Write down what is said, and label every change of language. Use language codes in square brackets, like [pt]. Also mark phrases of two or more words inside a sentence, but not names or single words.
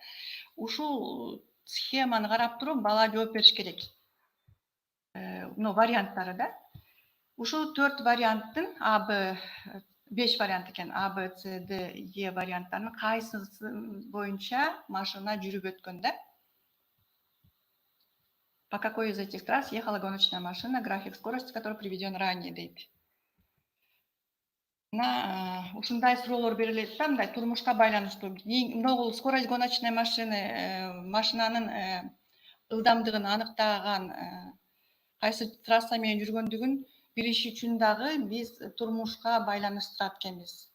[ky] Ушул схеманы карап туруп бала жооп бериш керек. Варианттары да. Ушул 4 варианттын АБ 5 вариант экен. А, Б, С, Д, Е варианттарынын кайсысы боюнча машина жүрүп өткөн да. [ru] По какой из этих трасс ехала гоночная машина, график скорости, который приведен ранее дейт. [ky] Ушундай суроолор берилет да, мындай турмушка байланыштуу. Могул [ru] скорость гоночной машины, [ky] машинанын ылдамдыгын аныктаган кайсы трасса менен жүргөндүгүн билиш үчүн дагы биз турмушка байланыштырат экенбиз.